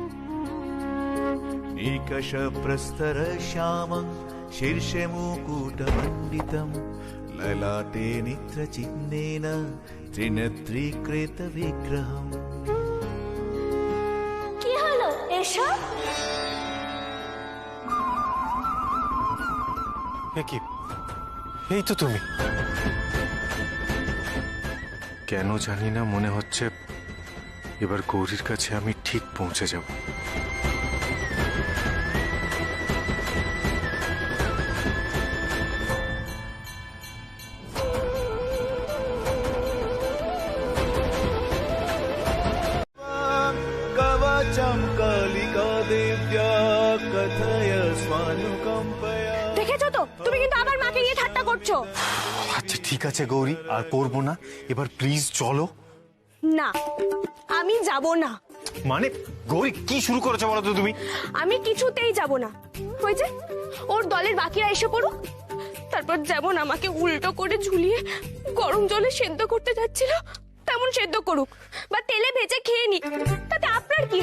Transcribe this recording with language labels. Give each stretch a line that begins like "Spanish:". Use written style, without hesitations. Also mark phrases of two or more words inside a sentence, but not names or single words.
Sanskrit: निकष प्रस्तर श्यामं शीर्षे मुकुटमण्डितं ललाटे नित्रचिह्नेन त्रिनेत्रीकृत विग्रहम्।
Bangla: কি হলো এসব? কি? এই তো তুমি। কেন জানি না মনে হচ্ছে এবার গৌরীর কাছে আমি ঠিক পৌঁছে যাব।
Sanskrit: कवचं कालिका देव्या कथय स्वानुकम्पया।
Bangla: দেখেছো তো, তুমি কিন্তু আবার মাকে নিয়ে ঠাট্টা করছো। আচ্ছা ঠিক আছে গৌরী, আর করবো না। এবার প্লিজ চলো। না, আমি যাব না। মানে গৌরী কি শুরু করেছো বলো তো তুমি? আমি কিছুতেই যাব না। হয়েছে, ওর দলের বাকিরা এসে পড়ুক, তারপর যেমন আমাকে উল্টো করে ঝুলিয়ে গরম জলে সেদ্ধ করতে যাচ্ছিল তেমন সেদ্ধ করুক, বা তেলে ভেজে খেয়ে নি, তাতে আপনার কি?